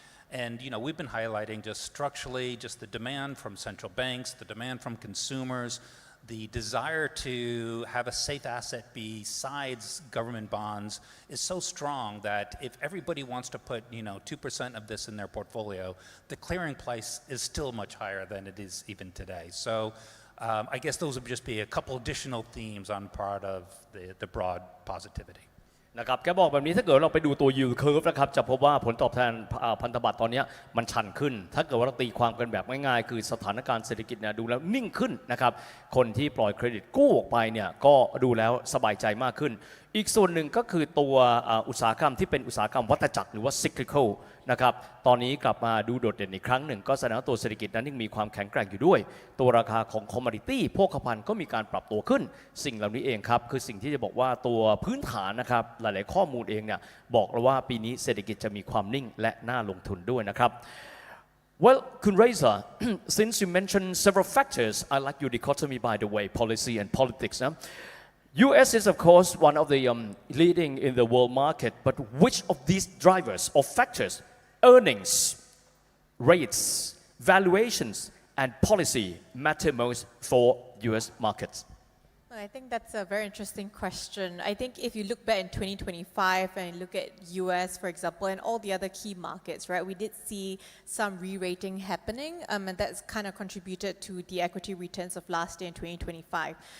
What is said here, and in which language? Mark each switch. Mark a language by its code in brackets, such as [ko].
[en] And you know, we've been highlighting just structurally, just the demand from central banks, the demand from consumers, the desire to have a safe asset besides government bonds is so strong that if everybody wants to put, 2% of this in their portfolio, the clearing price is still much higher than it is even today. So I guess those would just be a couple additional themes on part of the broad positivity. [th] นะครับแกบอกแบบนี้ถ้าเกิดเราไปดูตัว yield curve นะครับจะพบว่าผลตอบแทนพันธบัตรตอนนี้มันชันขึ้นถ้าเกิดว่าเราตีความกันแบบง่ายๆคือสถานการณ์เศรษฐกิจเนี่ยดูแล้วนิ่งขึ้นนะครับคนที่ปล่อยเครดิตกู้ออกไปเนี่ยก็ดูแล้วสบายใจมากขึ้นอีกส่วนหนึ่งก็คือตัว อุตสาหกรรมที่เป็นอุตสาหกรรมวัฏจักรหรือว่า cyclical นะครับตอนนี้กลับมาดูโดดเด่นอีกครั้งหนึ่งก็แสดงว่าตัวเศรษฐกิจนั้นยังมีความแข็งแกร่งอยู่ด้วยตัวราคาของ commodity โภคภัณฑ์ก็มีการปรับตัวขึ้นสิ่งเหล่านี้เองครับคือสิ่งที่จะบอกว่าตัวพื้นฐานนะครับหลายๆข้อมูลเองเนี่ยบอกเราว่าปีนี้เศรษฐกิจจะมีความนิ่งและน่าลงทุนด้วยนะครับ [en] Well, Kun Reza, since you mentioned several factors, I like your dichotomy by the way, policy and politics. U.S. is of course one of the leading in the world market, but which of these drivers or factors, earnings, rates, valuations, and policy matter most for U.S. markets? I think that's a very interesting question. I think if you look back in 2025 and look at US, for example, and all the other key markets, right, we did see some re-rating happening, and that's kind of contributed to the equity returns of last year in 2025.